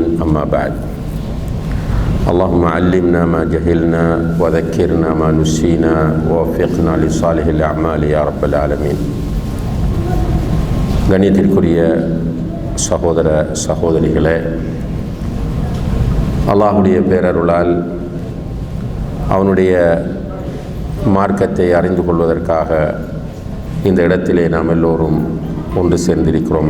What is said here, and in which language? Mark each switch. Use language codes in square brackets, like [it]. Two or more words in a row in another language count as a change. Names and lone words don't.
[ar] أما بعد، اللهم علمنا ما جهلنا وذكرنا ما نسينا ووفقنا لصالح الأعمال يا رب العالمين. [ta] கண்ணியத்திற்குரிய சகோதர சகோதரிகளே, அல்லாஹுடைய பேரருளால் அவனுடைய மார்க்கத்தை அறிந்து கொள்வதற்காக இந்த இடத்திலே நாம் எல்லோரும் ஒன்று சேர்ந்திருக்கிறோம்.